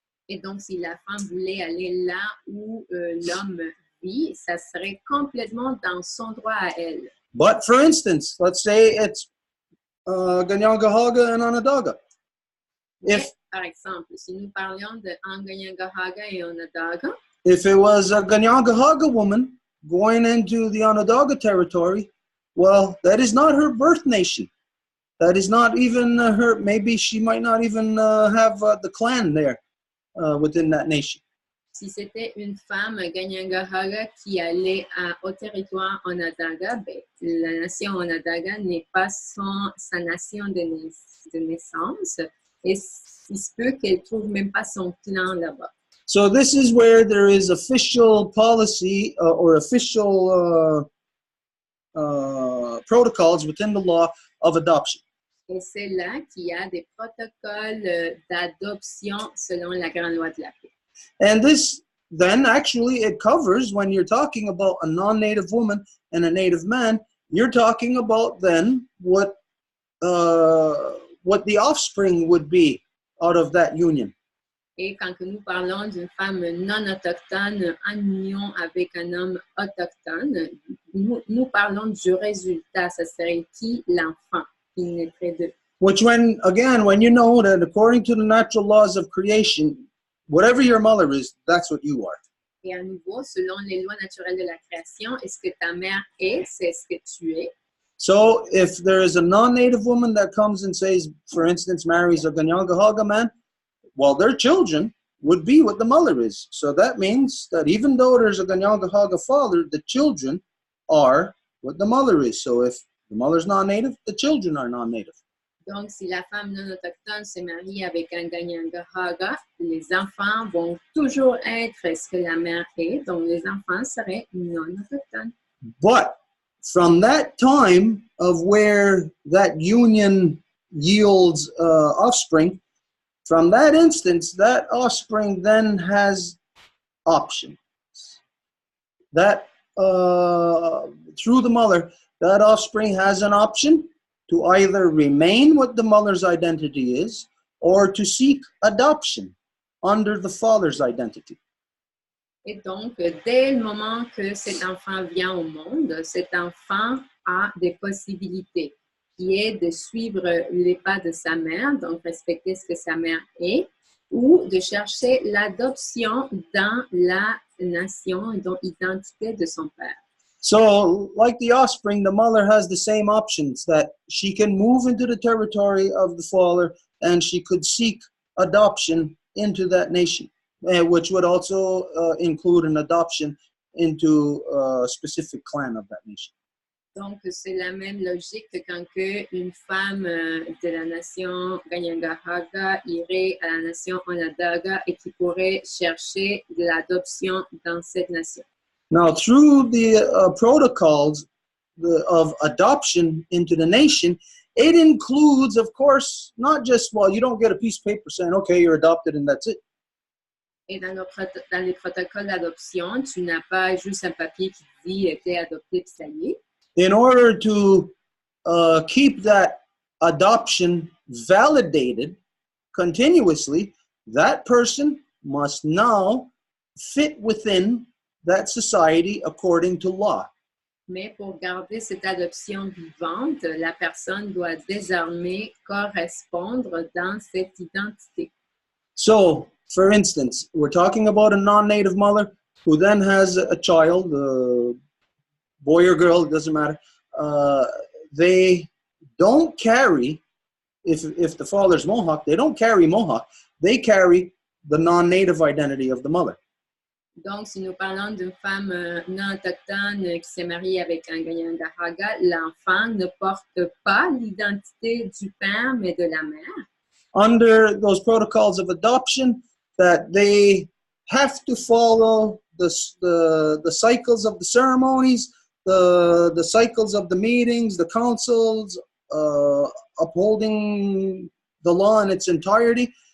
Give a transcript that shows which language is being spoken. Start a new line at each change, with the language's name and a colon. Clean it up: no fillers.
French: Et donc, si la femme voulait aller là où l'homme vit, ça serait complètement dans son droit à elle.
English: But for instance, let's say it's Ganyangahaga and Onondaga.
French: Par exemple, si nous parlions de Anganyangahaga et Onondaga,
English: if it was a Ganyangahaga woman going into the Onondaga territory, well, that is not her birth nation. That is not even her, maybe she might not even have the clan there within that nation.
French: Si c'était une femme Ganyangahaga qui allait au territoire Onondaga, ben, la nation Onondaga n'est pas sa nation de naissance. Et il se peut qu'elle ne trouve même pas son clan là-bas.
English: So this is where there is official policy or official protocols within the law of adoption.
French: Et c'est là qu'il y a des protocoles d'adoption selon la grande loi de la paix.
English: And this then actually it covers when you're talking about a non-native woman and a native man, you're talking about then what the offspring would be out of that union.
French: Et quand nous parlons d'une femme non autochtone en union avec un homme autochtone, nous parlons du résultat. Ça serait qui? L'enfant qui naîtrait d'eux.
English: Which when you know that according to the natural laws of creation, whatever your mother is, that's what you are.
French: Et à nouveau, selon les lois naturelles de la création, est-ce que ta mère est, c'est ce que tu es.
English: So if there is a non-native woman that comes and says, for instance, marries a Ganyangahaga man, well, their children would be what the mother is. So that means that even though there's a Ganyangahaga father, the children are what the mother is. So if the mother's non-native, the children are non-native.
French: Donc, si la femme non autochtone se marie avec un Ganyangahaga, les enfants vont toujours être ce que la mère est. Donc, les enfants seraient non autochtones.
English: But from that time of where that union yields offspring, from that instance, that offspring then has options. That through the mother, that offspring has an option to either remain what the mother's identity is or to seek adoption under the father's identity.
French: Et donc, dès le moment que cet enfant vient au monde, cet enfant a des possibilités, qui est de suivre les pas de sa mère, donc respecter ce que sa mère est, ou de chercher l'adoption dans la nation et dans l'identité de son père.
English: So, like the offspring, the mother has the same options, that she can move into the territory of the father and she could seek adoption into that nation, which would also include an adoption into a specific clan of that nation.
French: Donc, c'est la même logique que quand une femme de la nation Ganyangahaga irait à la nation Onondaga et qui pourrait chercher de l'adoption dans cette nation.
English: Now, through the protocols of adoption into the nation, it includes, of course, not just, well, you don't get a piece of paper saying, okay, you're adopted and that's it.
French: Et dans les protocoles d'adoption, tu n'as pas juste un papier qui dit t'es adopté puis ça y est.
English: In order to keep that adoption validated continuously, that person must now fit within that society according to law.
French: Mais pour garder cette adoption vivante, la personne doit désormais correspondre dans cette identité.
English: So, for instance, we're talking about a non-native mother who then has a child, boy or girl, it doesn't matter. They don't carry, if the father's Mohawk, they don't carry Mohawk. They carry the non-native identity of the mother.
French: Donc, si nous parlons d'une femme non autochtone qui s'est mariée avec un Ganyangahaga, l'enfant ne porte pas l'identité du père, mais de la mère.
English: Under those protocols of adoption, that they have to follow the cycles of the ceremonies, the cycles of the meetings, the councils, upholding the law in its entirety.